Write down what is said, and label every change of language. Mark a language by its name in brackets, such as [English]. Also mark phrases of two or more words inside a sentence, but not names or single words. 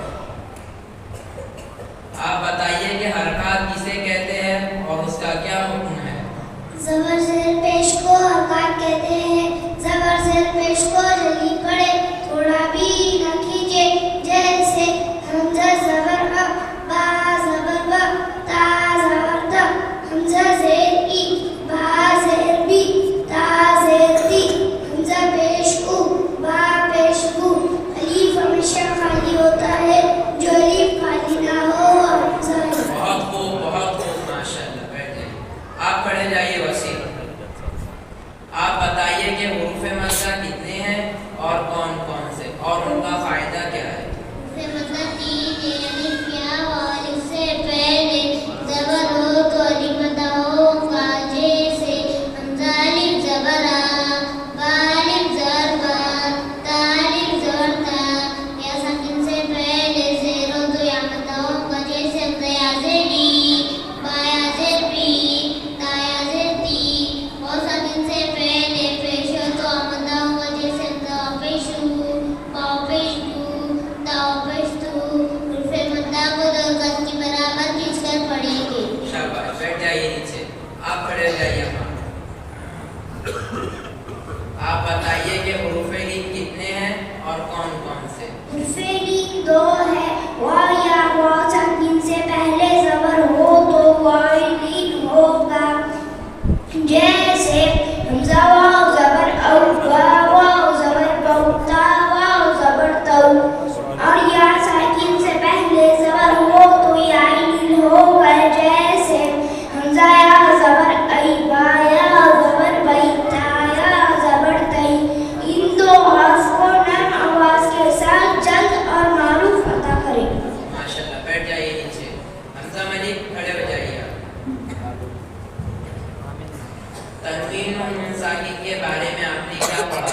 [Urdu] آپ بتائیے کہ حرکات کسے کہتے ہیں اور اس کا کیا حکم ہے؟ زبر زیر پیش کو حرکات کہتے ہیں. زبر زیر پیش کو جلدی پڑھے، تھوڑا بھی نہ کھینچے. جیسے حمزہ زبر ا، با زبر ب، تا زبر ت، حمزہ زیر ای، با زیر بی، تا زیر تی، حمزہ پیش او، با پیش بو. الف ہمیشہ خالی ہوتا ہے، جو الف خالی نہ ہو اور حمزہ بہت خوب ماشاء اللہ. بیٹھ جائیے. آپ کھڑے جائیے وسیم. آپ بتائیے کہ حروف مدہ کتنے ہیں اور کون کون سے اور ان کا فائدہ کیا ہے؟ مطلب تین ہے. الف یا والف سے پہلے زبر ہو تو الف مدہ ہوگا. جیسے حمزہ الف زبر آ، با الف زبر با، تا الف زبر تا. یا ساکن سے پہلے زیر ہو تو یا مدہ ہوگا. جیسے حمزہ یا زیر ای، با یا زیر بی، تا یا زیر تی. اور ساکن سے پہلے پیش ہو تو مدہ ہوگا. جیسے حمزہ پیش او، با پیش دو، تا پیش تو. حروف مدہ کو دو گز کی برابر کھینچ کر پڑھیں گے. شاباش. بیٹھ جائیے نیچے. آپ کھڑے ہو جائیے. آپ بتائیے کہ حروف لین کتنے ہیں اور کون کون سے؟ حروف لین دو ہے. واو یا واو ساکن سے پہلے زبر ہو تو واو لین ہوگا. جیسے حمزہ واو زبر او، با واو زبر بو، تا واو زبر تو. اور یا ساکن سے پہلے زبر ہو تو یا لین ہوگا. جیسے حمزہ یا زبر ای، با یا زبر بئی، تا یا زبر تئی. ان دو حرف کو نرم آواز کے ساتھ جلد اور معروف ادا کریں. ماشاءاللہ. بیٹھ جائیے نیچے. حمزہ ملک کھڑے ہو جائیے. تنوین و نون ساکن کے بارے میں آپ نے کیا پڑھا؟